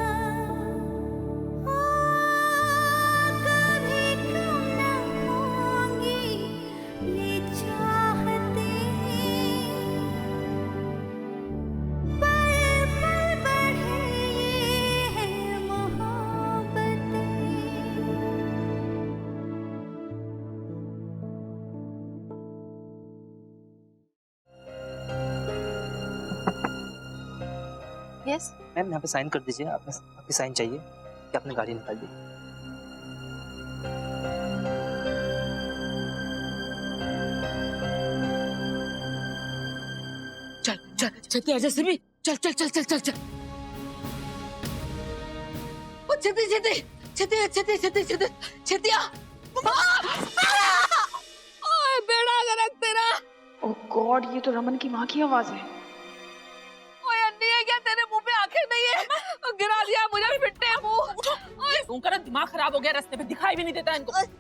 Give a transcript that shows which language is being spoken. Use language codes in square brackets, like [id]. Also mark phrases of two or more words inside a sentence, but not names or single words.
[hi] ओ कभी कम न होंगी ये चाहते, पल पल बढ़े ये है मोहब्बतें। यस मैम यहाँ पे साइन कर दीजिए, आपकी साइन चाहिए कि आपने गाड़ी निकाल दी। [pa] ਚੱਲ ਚੱਲ ਛੇਤੀ ਆਜਾ ਸਿਮੀ, ਚੱਲ ਚੱਲ ਚੱਲ ਚੱਲ ਚੱਲ ਚੱਲ। ਓ ਛੇਤੀ ਛੇਤੀ ਛੇਤੀ ਛੇਤੀ ਛੇਤੀ ਛੇਤੀ ਛੇਤੀਆਂ, ਓਏ ਬੇੜਾ ਗਰਕ ਤੇਰਾ। [en] oh God, [hi] ये तो रमन की माँ की आवाज है। ओए अन्नी है क्या, तेरे मुंह पे आंखें नहीं है? गिरा दिया मुझे भी [pa] ਫਿੱਟੇ ਮੂੰਹ। [hi] ओए उनका दिमाग खराब हो गया, रास्ते पे दिखाई भी नहीं देता इनको।